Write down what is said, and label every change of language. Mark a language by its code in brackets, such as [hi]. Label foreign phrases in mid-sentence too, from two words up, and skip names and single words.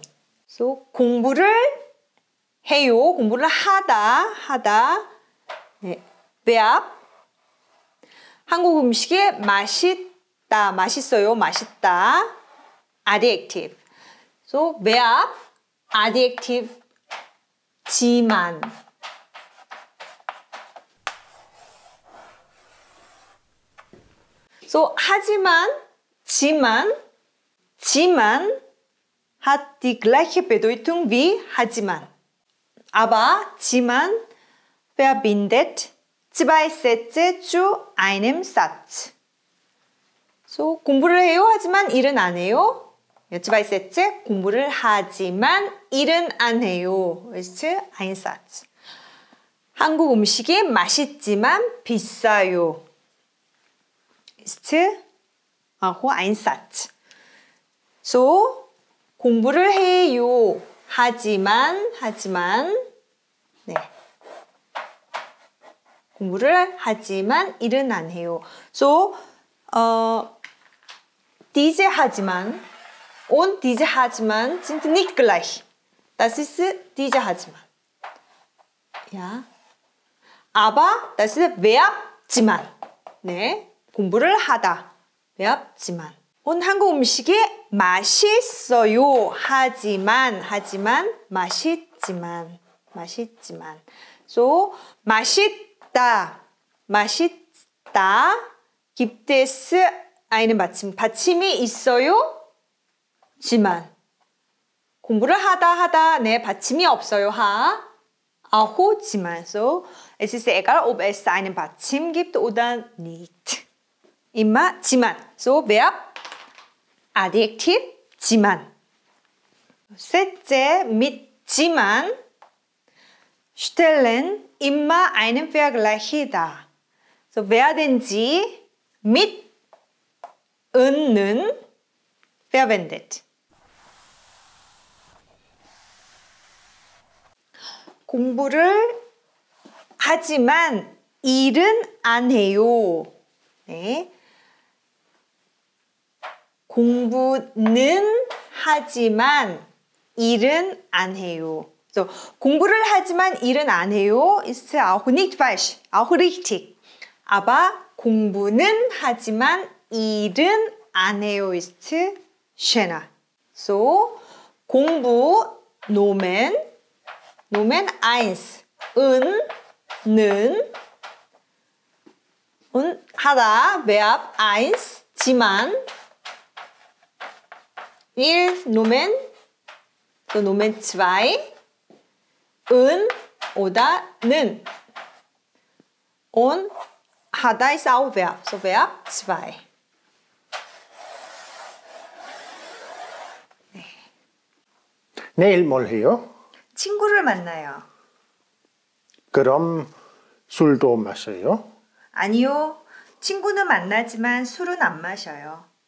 [ko] So, 공부를 해요. 공부를 하다. 네, verb. 한국 음식이 맛있다, 맛있어요, 맛있다. [en] adjective. So, verb, adjective, 지만. [de] So, [ko] 하지만, 지만 [de] hat die gleiche Bedeutung wie 하지만. Aber 지만 verbindet zwei Sätze zu einem Satz. So, [ko] 공부를 해요. 하지만 일은 안 해요. [de] zwei Sätze [ko] 공부를 하지만 일은 안 해요. [de] ist ein Satz. [ko] 한국 음식이 맛있지만 비싸요. [de] ist auch ein Satz. So, [ko] 공부를 해요. 하지만, 네. 공부를 하지만 일은 안 해요. [de] So, diese 하지만 und diese 하지만 sind nicht gleich. Das ist diese 하지만. Ja. Aber das ist Verb 지만. [ko] 네. 공부를 하다. Verb 지만. und 한국 음식이 맛있어요. 하지만 맛있지만. So, 맛있다. [de] gibt es einen 받침. [ko] 받침이 있어요. 지만. 공부를 하다. 네, 받침이 없어요. [de] auch 지만. So, es ist egal, ob es einen 받침 gibt oder nicht. immer 지만. So, Verb, Adjektiv, 지만. Sätze mit 지만 stellen immer einen Vergleich dar. So werden sie mit 는 verwendet. [ko] 공부를 하지만 일은 안 해요. 네. 공부는 하지만 일은 안 해요. So, 공부를 하지만 일은 안 해요. [de] Ist auch nicht falsch, auch richtig. [ko] Aber 공부는 하지만 일은 안 해요. [de] Ist schöner. So, 공부 Nomen 1, 는 und 하다 Verb 1, 지만 1 Nomen, so Nomen 2, oder 는. Und 하다 ist auch Verb, so Verb 2. [ko] 네. 내일 뭘 해요? 친구를 만나요. 그럼 술도 마셔요? 아니요. 친구는 만나지만 술은 안 마셔요.